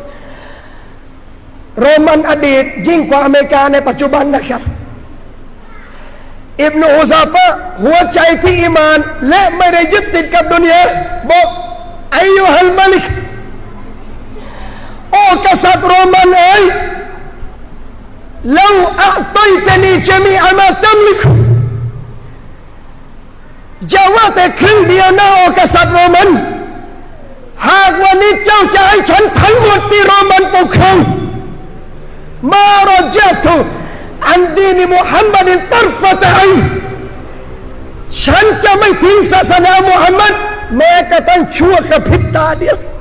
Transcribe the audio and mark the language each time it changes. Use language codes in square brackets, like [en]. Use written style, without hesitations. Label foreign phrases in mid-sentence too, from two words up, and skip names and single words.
[th] โรมันอดีตยิ่งกว่าอเมริกาในปัจจุบันนะครับอิบนุฮุซาฟะห์หัวใจที่อีมานและไม่ได้ยึดติดกับดุนยาบอก [ar] أيها الملك [th] โอ้กษัตริย์โรมันเอ๋ย [ar] لو أعطيتني جميع ما تملك [th] อย่าว่าแต่ครึ่งเดียวนะโอกษัตริย์โรมันหากวันนี้เจ้าจะให้ฉันทั้งหมดที่โรมันปกครอง [ar] ما رجعت عن دين محمد طرفة عين [th] ฉันจะไม่ทิ้งศาสนามุฮัมมัดแม้กระทั่งชั่วกระพริบตาเดียว